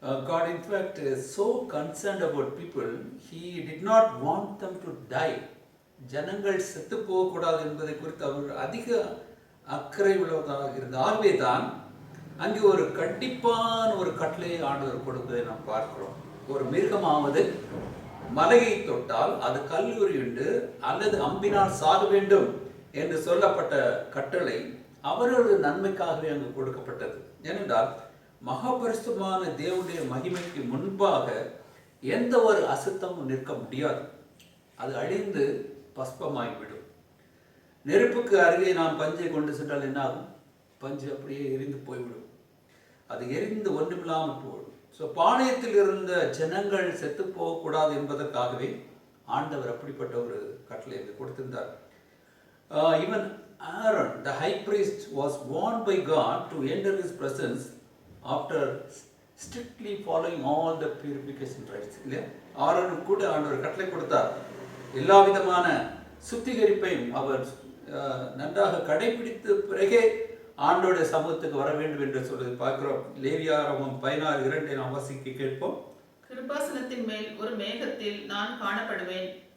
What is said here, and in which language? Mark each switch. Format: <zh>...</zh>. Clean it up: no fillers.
<en>God in fact is so concerned about people. He did not want them to die.</en> <ta>ஜனங்கள் செத்து போகக்கூடாது என்பதை குறித்து அவர் அதிக அக்கறை உள்ளவராக இருந்தார். ஆகவே தான் அங்கே ஒரு கண்டிப்பான ஒரு கட்டளையை ஆண்டவர் கொடுப்பதை நாம் பார்க்கிறோம். ஒரு மிருகமாவது மலையை தொட்டால் அது கல்லூரியுண்டு அல்லது அம்பினால் சாக வேண்டும் என்று சொல்லப்பட்ட கட்டளை அவர்களுடைய நன்மைக்காகவே அங்கு கொடுக்கப்பட்டது. ஏனென்றால் மகாபரிசுத்தமான தேவனுடைய மகிமைக்கு முன்பாக எந்த ஒரு அசுத்தமும் நிற்க முடியாது. அது அழிந்து பஸ்பமாகிவிடும். நெருப்புக்கு அருகே நாம் பஞ்சை கொண்டு சென்றால் என்ன ஆகும்? பஞ்சு அப்படியே எரிந்து போய்விடும். அது எரிந்து ஒன்றுமில்லாமல் போய்விடும். ஸோ பாளையத்தில் இருந்த ஜனங்கள் செத்து போகக்கூடாது என்பதற்காகவே ஆண்டவர் அப்படிப்பட்ட ஒரு கட்டளை கொடுத்திருந்தார்.</ta> <en>Even Aaron, the high priest, was warned by God to enter His presence after strictly following all the purification rites.</en> <ta>இல்லையா? ஆரோனுக்கு கூட ஆண்டவர் கட்டளை கொடுத்தார். எல்லா விதமான சுத்திகரிப்பையும் அவர் நன்றாக கடைபிடித்த பிறகே ஆண்டோடைய சமூகத்துக்கு வர வேண்டும் என்று சொல்றது பார்க்கிறோம். லேவியாகமம் 16:2 நாம் வாசிக்க கேட்போம். கிருபாசனத்தின் மேல் ஒரு மேகத்தில் நான் காணப்படுவேன்.</ta>